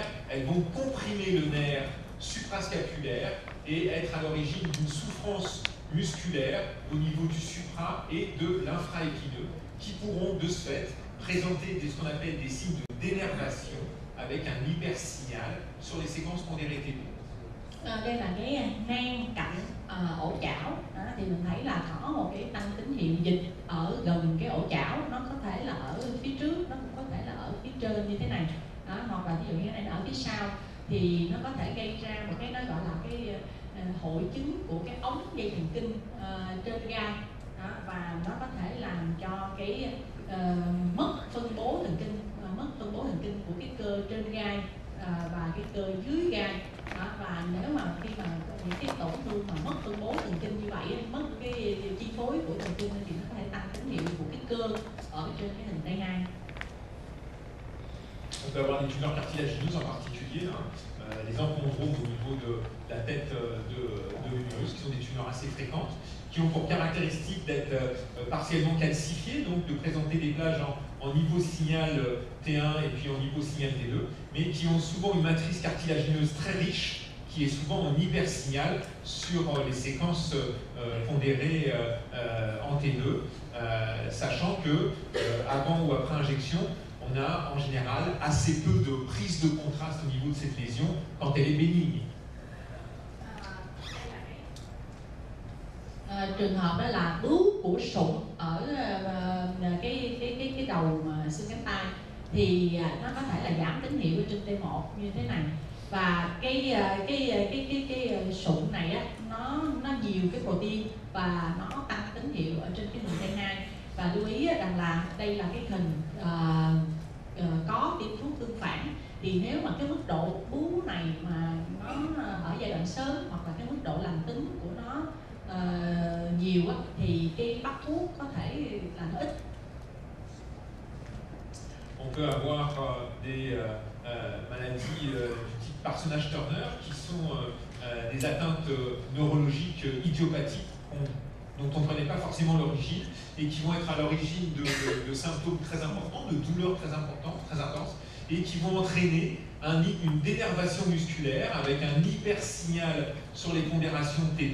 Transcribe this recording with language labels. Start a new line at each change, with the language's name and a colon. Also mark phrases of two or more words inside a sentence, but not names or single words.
French: Elles vont comprimer le nerf suprascapulaire et être à l'origine d'une souffrance musculaire au niveau du supra et de l'infraépineux, qui pourront de ce fait présenter ce qu'on appelle des signes de dénervation avec un hypersignal sur les séquences pondérées T2.
Vietnamese: Đây là cái nang cạnh ổ chảo đó, thì mình thấy là có một cái tăng tín hiệu dịch ở gần cái ổ chảo, nó có thể là ở phía trước, nó cũng có thể là ở phía trên như thế này đó, hoặc là ví dụ như cái này là ở phía sau, thì nó có thể gây ra một cái nó gọi là cái hội chứng của cái ống dây thần kinh trên gai đó, và nó có thể làm cho cái mất phân bố thần kinh của cái cơ trên gai và cái cơ dưới gai đó. Và nếu mà khi mà những cái tổn thương mà mất phân bố thần kinh như vậy, mất cái chi phối của thần kinh thì nó có thể tăng tín hiệu của cái cơ ở trên cái hình T2.
French: On peut avoir des tumeurs cartilagineuses en particulier, hein, les enchondromes au niveau de la tête de l'utérus, qui sont des tumeurs assez fréquentes, qui ont pour caractéristique d'être partiellement calcifiées, donc de présenter des plages en niveau signal T1 et puis en niveau signal T2, mais qui ont souvent une matrice cartilagineuse très riche, qui est souvent en hypersignal sur les séquences pondérées en T2, sachant que avant ou après injection, on a en général assez peu de prise de contraste au niveau de cette lésion quand elle est bénigne.
Vietnamese: Trường hợp đó là bướu của sụn ở cái đầu xương cánh tay thì nó có thể là giảm tín hiệu trên T1 như thế này, và cái sụn này á nó nhiều cái protein và nó tăng tín hiệu ở trên cái hình T2. Và lưu ý rằng là đây là cái hình có tiêm thuốc tương phản, thì nếu mà cái mức độ bướu này mà nó ở giai đoạn sớm hoặc là cái mức độ lành tính của nó nhiều á, thì cái bắt thuốc có thể là nó ít.
French: On peut avoir des maladies du type Parsonage-Turner qui sont des atteintes neurologiques idiopathiques dont on ne connaît pas forcément l'origine et qui vont être à l'origine de symptômes très importants, de douleurs très importantes, très intenses, et qui vont entraîner une dénervation musculaire avec un hypersignal sur les pondérations T2.